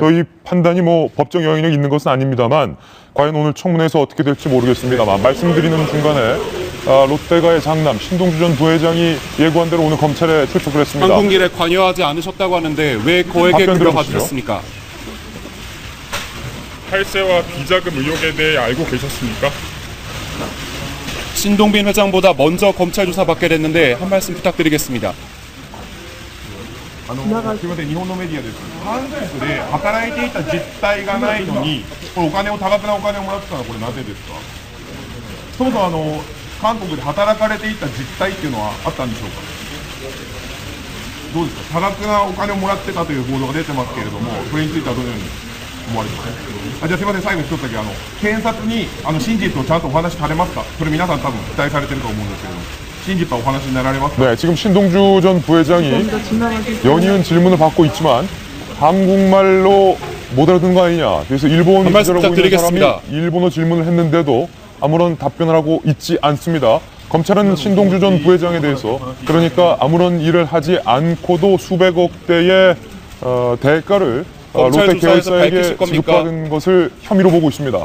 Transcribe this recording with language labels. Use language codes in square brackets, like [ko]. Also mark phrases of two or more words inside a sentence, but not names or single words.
[ko] 저희 판단이 뭐 법적 영향력이 있는 것은 아닙니다만 과연 오늘 청문회에서 어떻게 될지 모르겠습니다만 말씀드리는 중간에 롯데가의 장남 신동주 전 부회장이 예고한 대로 오늘 검찰에 출석을 했습니다. 방송 일에 관여하지 않으셨다고 하는데 왜 거액의 답변 급여 들어보시죠. 받으셨습니까? 탈세와 비자금 의혹에 대해 알고 계셨습니까? 신동빈 회장보다 먼저 검찰 조사 받게 됐는데 한 말씀 부탁드리겠습니다. [ja] すみません、日本のメディアです。韓国で働いていた実態がないのに、これ多額なお金をもらってたのはこれなぜですか？そもそも韓国で働かれていた実態っていうのはあったんでしょうか？どうですか？多額なお金をもらってたという報道が出てますけれども、それについてはどのように思われてますか？じゃあすみません、最後に一つだけ検察に真実をちゃんとお話しされますか？それ皆さん多分期待されてると思うんですけれども。 진실과 오話になられますか? [ko] 네, 지금 신동주 전 부회장이 연이은 질문을 받고 있지만 한국말로 못 알아듣는 거 아니냐. 그래서 일본 한 말씀 기자라고 있는 사람이 부탁드리겠습니다. 일본어 질문을 했는데도 아무런 답변을 하고 있지 않습니다. 검찰은 신동주 전 부회장에 대해서 그러니까 아무런 일을 하지 않고도 수백억대의 대가를 롯데 계열사에게 지급받은 것을 혐의로 보고 있습니다.